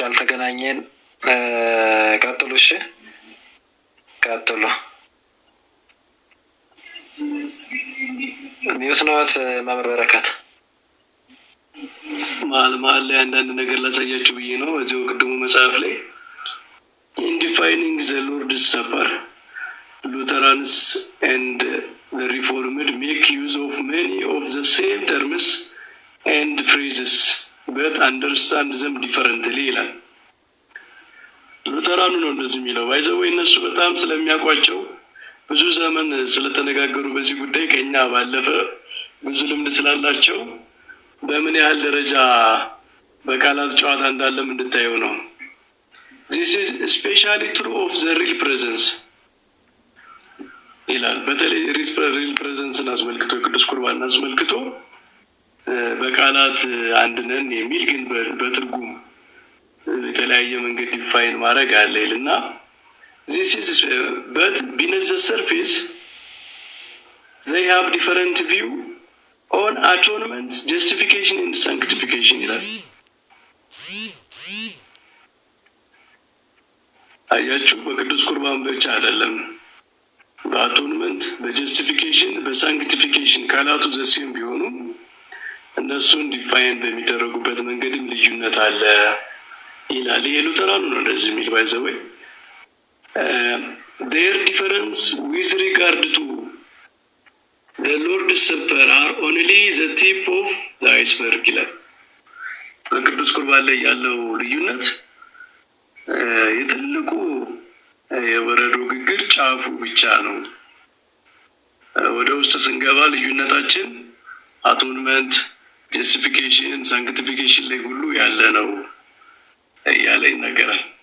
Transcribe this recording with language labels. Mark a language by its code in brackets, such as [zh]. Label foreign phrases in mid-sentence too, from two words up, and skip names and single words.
[am] ያልተገናኘን ቀጥሉ። እሺ ቀጥሉ። ሚዩት ነዎት መምህር በረከት? መሀል ላይ አንዳንድ ነገር ላሳያችሁ ብዬ ነው። እዚሁ ቅድሙ መጽሐፍ ላይ [en] in defining the Lord's Supper, Lutherans and the Reformed make use of many of the same terms and phrases but understand them differently [am] ይላል። ሉተራኑ ነው እንደዚህ የሚለው። ባይዘው እነሱ በጣም ስለሚያውቋቸው ብዙ ዘመን ስለተነጋገሩ በዚህ ጉዳይ ከኛ ባለፈ ብዙ ልምድ ስላላቸው በምን ያህል ደረጃ በቃላት ጨዋታ እንዳለም እንድታየው ነው። [en] This is especially true of the real presence [am] ይላል። በተለይ [en] real presence [am] አስመልክቶ ቅዱስ ቁርባን አስመልክቶ በቃላት አንድ ነን የሚል ግን በትርጉም የተለያየ መንገድ ዲፋይን ማድረግ አለ ይልና [en] this is but beneath the surface they have different view on atonement, justification and sanctification [am] ይላል። አያችሁ፣ በቅዱስ ቁርባን ብቻ አይደለም፣ በአቶንመንት፣ በጀስቲፊኬሽን፣ በሳንክቲፊኬሽን ቃላቱ ዘሴም ቢሆኑ እነሱን ዲፋይን በሚደረጉበት መንገድም ልዩነት አለ ይላል። ይሄ ሉተራኑ ነው እንደዚህ የሚል ባይዘወይ [en] their difference with regard to the Lord's Supper are only the tip of the iceberg [am] ይላል። በቅዱስ ቁርባን ላይ ያለው ልዩነት የትልቁ የበረዶ ግግር ጫፉ ብቻ ነው። ወደ ውስጥ ስንገባ ልዩነታችን አቶንመንት፣ ጀስቲፊኬሽን፣ ሳንክቲፊኬሽን ላይ ሁሉ ያለ ነው እያለ ይነገራል።